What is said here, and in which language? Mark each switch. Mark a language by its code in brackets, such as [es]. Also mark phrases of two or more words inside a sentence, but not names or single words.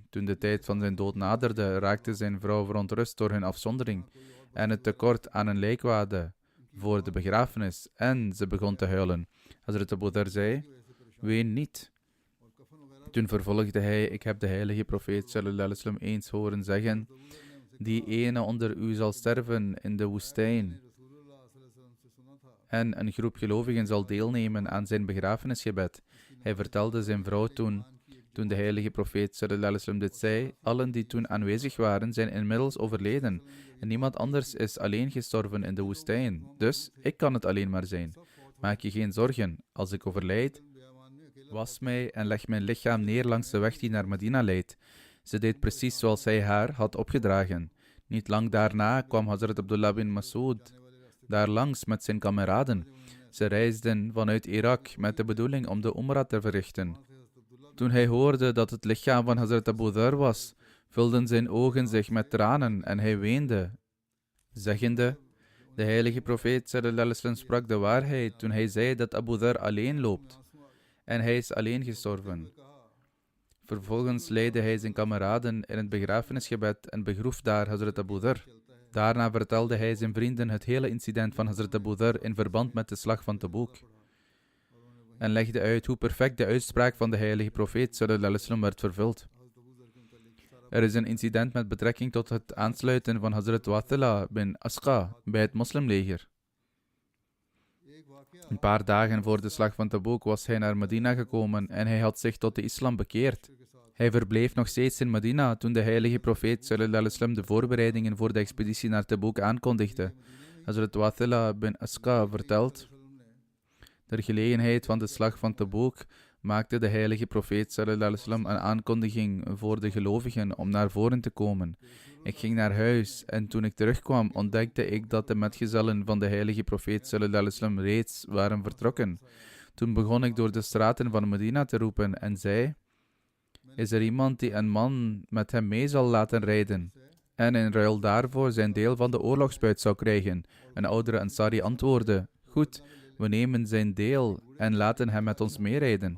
[nl] Toen de tijd van zijn dood naderde, raakte zijn vrouw verontrust door hun afzondering en het tekort aan een lijkwade voor de begrafenis en ze begon te huilen. Hazrat Abu Dhar zei: ween niet. Toen vervolgde hij: ik heb de heilige profeet [ar] صلى الله عليه وسلم [nl] eens horen zeggen: die ene onder u zal sterven in de woestijn. En een groep gelovigen zal deelnemen aan zijn begrafenisgebed. Hij vertelde zijn vrouw toen de heilige profeet [ar] صلى الله عليه وسلم [nl] dit zei: allen die toen aanwezig waren, zijn inmiddels overleden. En niemand anders is alleen gestorven in de woestijn. Dus ik kan het alleen maar zijn. Maak je geen zorgen. Als ik overlijd, was mij en leg mijn lichaam neer langs de weg die naar Medina leidt. Ze deed precies zoals hij haar had opgedragen. Niet lang daarna kwam Hazrat Abdullah bin Mas'ud daar langs met zijn kameraden. Ze reisden vanuit Irak met de bedoeling om de Umrah te verrichten. Toen hij hoorde dat het lichaam van Hazrat Abu Dhar was, vulden zijn ogen zich met tranen en hij weende, zeggende: de heilige profeet [ar] صلى الله عليه وسلم [nl] sprak de waarheid toen hij zei dat Abu Dhar alleen loopt. En hij is alleen gestorven. Vervolgens leidde hij zijn kameraden in het begrafenisgebed en begroef daar Hazrat Abu Dhar. Daarna vertelde hij zijn vrienden het hele incident van Hazrat Abu Dhar in verband met de slag van Tabuk. En legde uit hoe perfect de uitspraak van de heilige profeet [ar] صلى الله عليه وسلم [nl] werd vervuld. Er is een incident met betrekking tot het aansluiten van Hazrat Wathila bin Asqa bij het moslimleger. Een paar dagen voor de slag van Tabuk was hij naar Medina gekomen en hij had zich tot de islam bekeerd. Hij verbleef nog steeds in Medina toen de heilige profeet [ar] صلى الله عليه وسلم [nl] de voorbereidingen voor de expeditie naar Tabuk aankondigde. Hazrat Wathila bin Asqa vertelt: ter gelegenheid van de slag van Tabuk maakte de heilige profeet [ar] صلى الله عليه وسلم [nl] een aankondiging voor de gelovigen om naar voren te komen. Ik ging naar huis en toen ik terugkwam ontdekte ik dat de metgezellen van de heilige profeet [ar] صلى الله عليه وسلم [nl] reeds waren vertrokken. Toen begon ik door de straten van Medina te roepen en zei: is er iemand die een man met hem mee zal laten rijden en in ruil daarvoor zijn deel van de oorlogsbuit zou krijgen? Een oudere Ansari antwoordde: goed, we nemen zijn deel en laten hem met ons meerijden.